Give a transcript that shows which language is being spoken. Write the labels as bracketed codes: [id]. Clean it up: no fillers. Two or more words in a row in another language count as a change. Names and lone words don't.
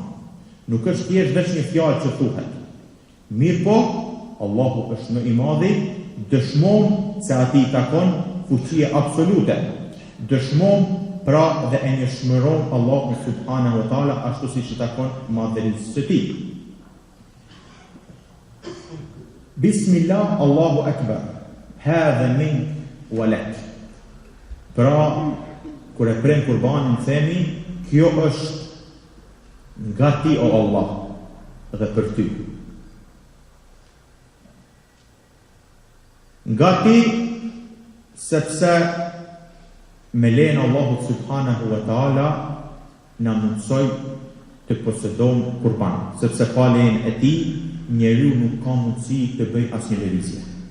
[sq] Nuk është thjesht vetëm një fjalë që thuhet. Mirë po, Allahu është më i madhi, dëshmon se atij i takon fuqia absolute. Dëshmon pra dhe e njohshmëron Allahu [ar] سبحانه وتعالى [sq] ashtu siç i takon madhërisë së tij. [ar] بسم الله، الله أكبر، هذا من ولك. [sq] Pra, kur e prem kurbanin themi, kjo është nga ti o Allah dhe për ty. Nga ti, sepse me lejen e Allahut [ar] سبحانه وتعالى [sq] na mundsoi të posedojmë kurban, sepse pa lejen e tij njeriu nuk ka mundësi të bëj asnjë lëvizje.